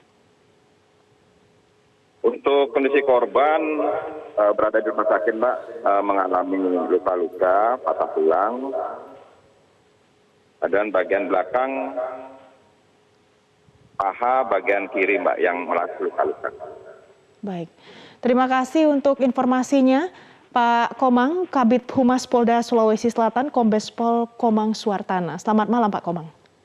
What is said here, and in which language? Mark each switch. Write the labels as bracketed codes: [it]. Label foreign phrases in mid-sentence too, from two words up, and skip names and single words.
[id] Untuk kondisi korban berada di rumah sakit, Mbak, mengalami luka-luka, patah tulang, dan bagian belakang paha bagian kiri, Mbak, yang mengalami luka-luka. Baik, terima kasih untuk informasinya. Pak Komang, Kabid Humas Polda Sulawesi Selatan, Kombes Pol Komang Suartana. Selamat malam Pak Komang.